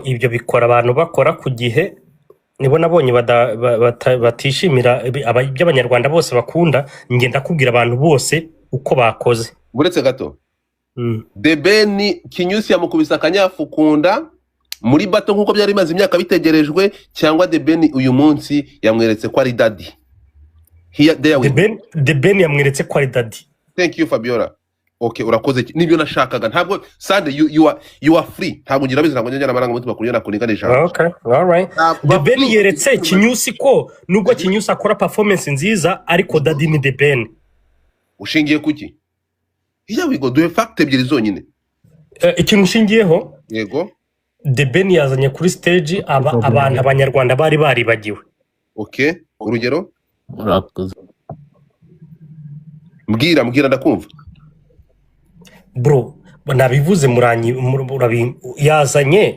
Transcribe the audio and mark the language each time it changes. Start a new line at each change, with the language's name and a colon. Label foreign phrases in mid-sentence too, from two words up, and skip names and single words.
Kinyarwanda: Ibyo bikora abantu bakora ku gihe nibo nabonye batishimira ibyo abanyarwanda bose bakunda. Ngenda kubwira abantu bose uko bakoze buretse gato. The Ben Kinyusi yamukubisa akanyafukunda muri bato nkuko byari bimaze imyaka bitegerejwe cyangwa The Ben uyu munsi yamweretse ko ari daddy. The Ben yamweretse ko ari daddy.
English: Thank you Fabiola.
Kinyarwanda: Okay, urakoze nibyo nashakaga. Ntabwo Sande
English: you are free.
Kinyarwanda: Ntabwo ngira bizi ntabwo njya amaranga mutima kuri na kuninganisha.
English: Okay, all right.
Kinyarwanda: The Ben yeretse Kinyusi ko nubwo Kinyusi akora performance nziza ariko Daddy ni The Ben. Ushingiye kuki?
English: Here we go.
Kinyarwanda: Do fact ebyiri zonyine. Ikintu ushingiyeho Yego. The Ben yazanye kuri stage abantu abanyarwanda bari baribagiwe. Okay, urugero? Urakoze. Mbwira ndakumva. Bro, nabivuze yazanye